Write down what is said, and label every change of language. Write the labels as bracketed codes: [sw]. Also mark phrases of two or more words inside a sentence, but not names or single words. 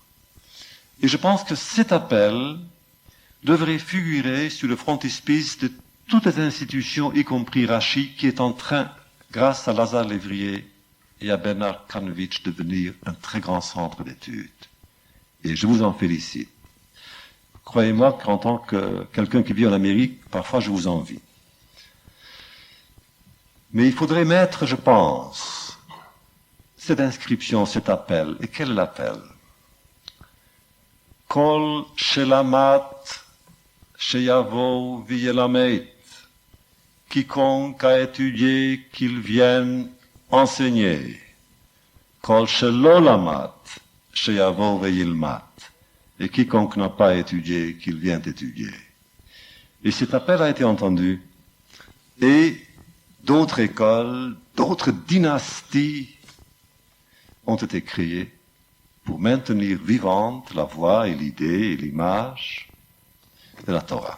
[fr] Et je pense que cet appel devrait figurer sur le frontispice de toutes les institutions, y compris Rachi, qui est en train, grâce à Lazare Lévrier et à Bernard Karnovitch, de devenir un très grand centre d'études. Et je vous en félicite. Croyez-moi qu'en tant que quelqu'un qui vit en Amérique, parfois je vous envie. Mais il faudrait mettre, je pense, cette inscription, cet appel. Et quel est l'appel? [he] כל שלמד שיבוא וילמד. [fr] Quiconque a étudié, qu'il vienne enseigner. [he] כל שלא למד שיבוא וילמד. [fr] Et quiconque n'a pas étudié, qu'il vienne étudier. Et cet appel a été entendu. Et d'autres écoles, d'autres dynasties ont été créées pour maintenir vivante la voix et l'idée et l'image de la Torah.